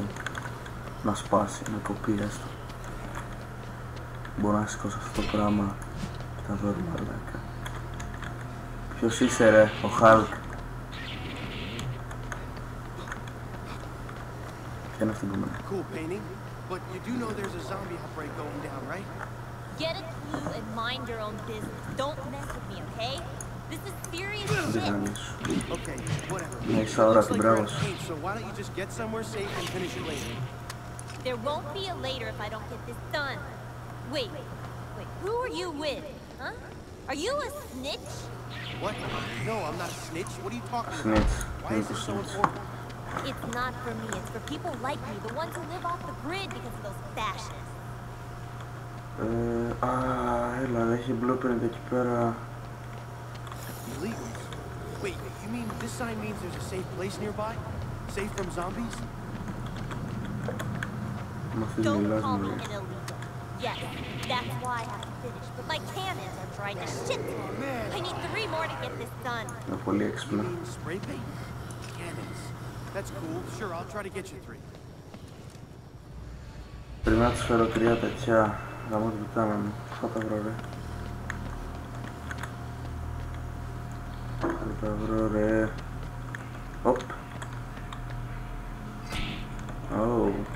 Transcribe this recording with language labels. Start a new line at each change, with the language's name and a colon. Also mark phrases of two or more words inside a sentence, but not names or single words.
Greek: Να σπάσει, να κοπεί έστω. Μπορώ να σηκώσω αυτό το πράγμα και θα δω ρε μαλάκα. Ποιος είσαι ρε, ο Hulk? Ποια είναι αυτή που μένει?
English: Cool painting, but you do know there's a zombie outbreak going down, right? Get a clue and mind your own business. Don't mess with me, okay? This is serious shit. Okay, whatever.
Greek: Ναι, είσαι ώρα την μπράβος.
English: So why don't you just get somewhere safe and finish it later? There won't be a later if I don't get this done. Wait, who are you with? Huh? Are you a snitch? What? No, I'm not a snitch. What are you talking about? Snitch. Why is this so important? It's not for me, it's for people like me, the ones who live off the grid because of those fascists.
Greek: Έλα, έχει blueprint εκεί πέρα.
English: Illegals? Wait, you mean this sign means there's a safe place nearby? Safe from zombies? Don't call me an illegal. Yes, that's why I have to finish, but my cannons are dry as shit. I need 3 more to get this done.
Greek: Είναι πολύ έξυπνο.
English: You mean spray paint? Cannons. That's cool. Sure, I'll try to get you 3.
Greek: Πρέπει να τους φέρω 3 τέτοια. Γαμώ το πιτάνα μου. Θα τα βρω ρε. Θα τα βρω ρε. Οπ. Oh.